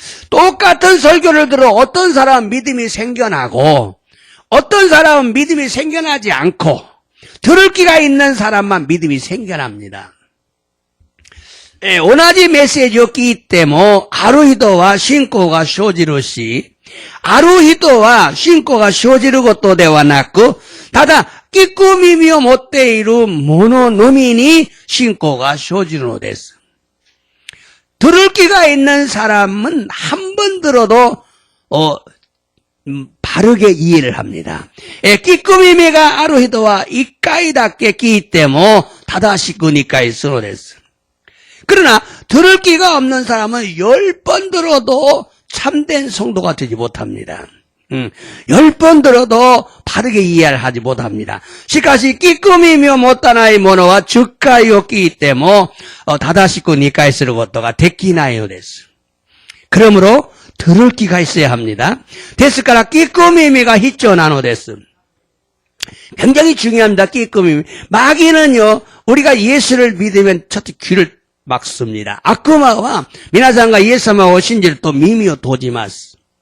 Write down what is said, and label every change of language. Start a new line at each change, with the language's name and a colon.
Korean: 똑같은 설교를 들어 어떤 사람은 믿음이 생겨나고 어떤 사람은 믿음이 생겨나지 않고 들을 귀가 있는 사람만 믿음이 생겨납니다.
Japanese: 同じメッセージを聞いてもある人は信仰が生じるし、ある人は信仰が生じることではなく、ただ聞く耳を持っている者のみに信仰が生じるのです.
Korean: 들을 귀가 있는 사람은 한 번 들어도 바르게 이해를 합니다.
Japanese: 聞く耳がある人は一回だけ聞いても正しく理解するのです.
Korean: 그러나 들을 귀가 없는 사람은 10번 들어도 참된 성도가 되지 못합니다. 10번 들어도 바르게 이해를 하지 못합니다.
Japanese: しかし聞く耳を持たない者は10回を聞いても正しく理解することができないのです.
Korean: 그러므로 들을 귀가 있어야 합니다.
Japanese: ですから聞く耳が必要なのです.
Korean: 굉장히 중요합니다.
Japanese: 聞く耳.
Korean: 마귀는요, 우리가 예수를 믿으면 첫째 귀를 막습니다.
Japanese: 악마와 皆さんがイエス様を信じると耳を閉じます.